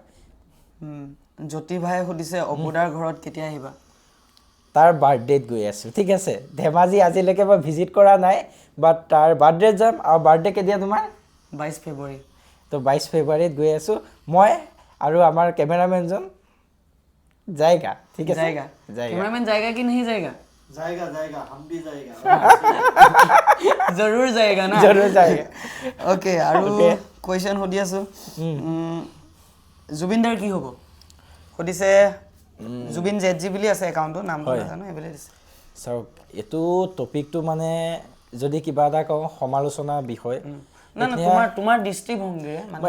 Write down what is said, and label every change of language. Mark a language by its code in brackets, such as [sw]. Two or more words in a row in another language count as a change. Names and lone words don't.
[as] জ্যোতি ভাই সুধিছে অপুদাৰ ঘৰত কেতিয়া আহিবা তাৰ বাৰ্থডেত গৈ আছোঁ ঠিক আছে ধেমাজি আজিলৈকে মই ভিজিট কৰা নাই বাট তাৰ বাৰ্থডেত যাম আৰু বাৰ্থডে কেতিয়া তোমাৰ 22 ফেব্ৰুৱাৰী তো 22 ফেব্ৰুৱাৰীত গৈ আছোঁ মই আৰু আমাৰ কেমেৰামেনজন যায়গা ঠিক আছে [hi] कैमरामैन जाएगा कि नहीं जाएगा जाएगा हम भी जाएगा जरूर जाएगा ना जरूर जाएगा [as] ओके আৰু কুৱেশ্যন সুধি আছোঁ জুবিনদাৰ কি হ'ব সুধিছে জুবিন জেডজি বুলি আছে একাউণ্টটো নামটো নাজানো এইবুলি দিছে চাওক এইটো টপিকটো মানে যদি কিবা এটা কওঁ সমালোচনাৰ বিষয় না তোমাৰ দৃষ্টিভংগীৰে মানে